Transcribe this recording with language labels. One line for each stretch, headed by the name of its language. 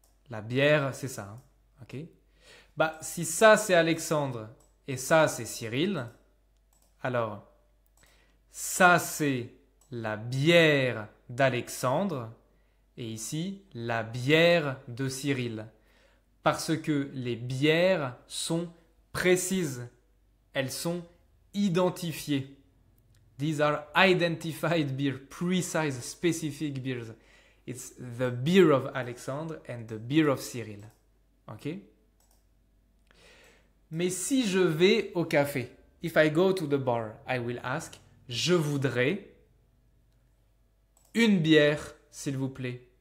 French: La bière, c'est ça. Hein? Ok? Bah, si ça, c'est Alexandre et ça, c'est Cyril, alors, ça, c'est la bière d'Alexandre et ici, la bière de Cyril. Parce que les bières sont précises. Elles sont identifiées.
English: These are identified beer, precise, specific beers. It's the beer of Alexandre and the beer of Cyril. Ok?
French: Mais si je vais au café,
English: if I go to the bar, I will ask,
French: je voudrais une bière, s'il vous plaît.